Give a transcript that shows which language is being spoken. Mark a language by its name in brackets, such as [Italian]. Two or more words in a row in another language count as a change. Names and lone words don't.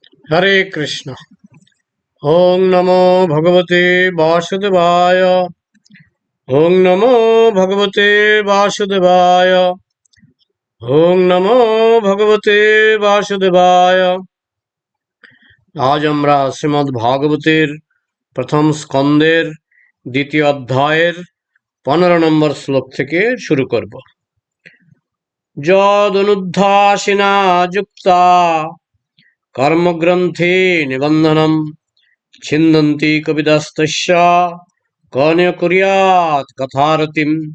[Sanskrit] হরে কৃষ্ণ। ওং নমো ভগবতে বাসুদেবায়। ওং নমো ভগবতে বাসুদেবায়। ওং নমো ভগবতে বাসুদেবায়। [Bangla] আজ আমরা শ্রীমদ্ ভাগবতের প্রথম স্কন্দের দ্বিতীয় অধ্যায়ের 15 নম্বর শ্লোক থেকে শুরু করব। [Sanskrit] যদনুদ্ধাসিনা যুক্তা কর্মগ্রন্থে নিবন্ধনম ছিন্দন্তি কবিদস্তস্য কর্ণ কুর্যাৎ কথারতিম।